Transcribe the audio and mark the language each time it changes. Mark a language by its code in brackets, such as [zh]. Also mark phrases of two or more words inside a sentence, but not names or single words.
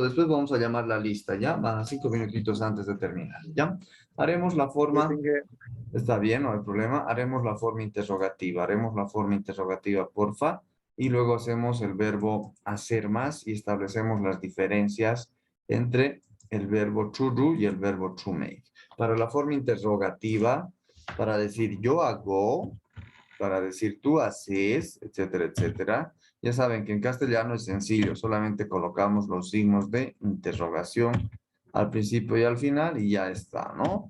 [es] Después vamos a llamar la lista, ¿ya? Van 5 minutitos antes de terminar, ¿ya? Haremos la forma, Inge, está bien, no hay problema. Haremos la forma interrogativa, porfa. Y luego hacemos el verbo hacer más y establecemos las diferencias entre el verbo [en] to do [es] y el verbo [en] to make. [es] Para la forma interrogativa, para decir yo hago, para decir tú haces, etcétera, etcétera. Ya saben que en castellano es sencillo, solamente colocamos los signos de interrogación al principio y al final y ya está, ¿no?